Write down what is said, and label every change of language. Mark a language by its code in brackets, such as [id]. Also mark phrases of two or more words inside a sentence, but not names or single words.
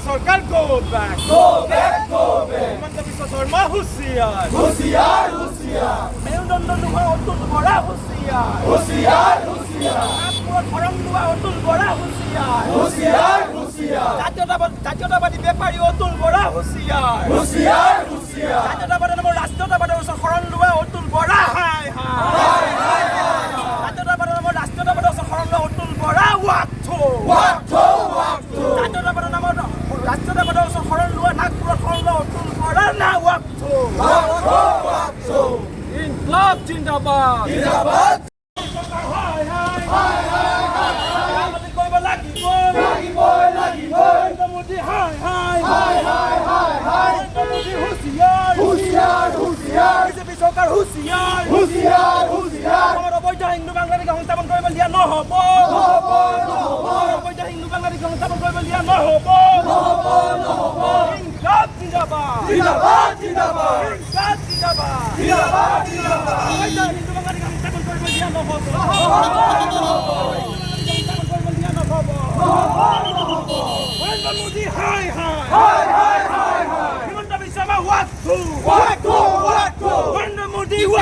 [hi] सरकार गो बैक हिमंत बिश्व शर्मा होशियार मेरुदंड लोहा अतुल बड़ा होशियार खरम लोहा अतुल बड़ा होशियार [as] জাতীয়তাবাদী বেপাৰী অতুল বৰা [hi] होशियार [as] জাতীয়তাবাদী নামৰ ৰাষ্ট্ৰীয়তাবাদৰ ওচৰত শৰণ লোৱা অতুল বৰা জাতীয়তাবাদী নামৰ ৰাষ্ট্ৰীয়তাবাদৰ ওচৰত শৰণ লোৱা অতুল বৰা জাতীয়তাবাদী নামৰ ৰাষ্ট্ৰীয়তাবাদৰ ওচৰত শৰণ লোৱা নাগপুৰত শৰণ লোৱা অতুল বৰা [hi] इंक़लाब ज़िंदाबाद बीजेपी सरकार होशियार अवैध हिंदू बांग्लादेश [as] সংস্থাপন কৰিব দিয়া নহব অবৈধ হিন্দু বাংলাদেশ সংস্থাপন কৰিব দিয়া নহব [hi] इंक़लाब ज़िंदाबाद [as] অবৈধ হিন্দু বাংলাদেশ সংস্থাপন কৰিব দিয়া নহব নৰেন্দ্ৰ মোদী হিমন্ত বিশ্ব শৰ্মা নৰেন্দ্ৰ মোদী